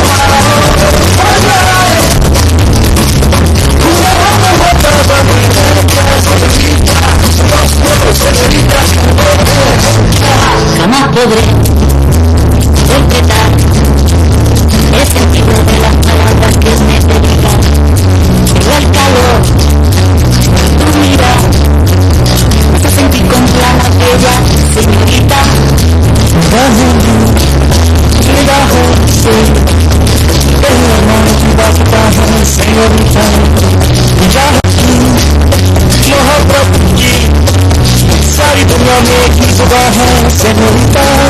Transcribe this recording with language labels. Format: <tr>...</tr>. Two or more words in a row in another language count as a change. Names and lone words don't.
<es>jamás podré interpretar el sentido de las palabras que me dedican, pero el calor de tu mirada me hace sentir como la bella señorita.</es> <hi>सारी दुनिया में एक ही सुबह है सेनोरिटा,</hi>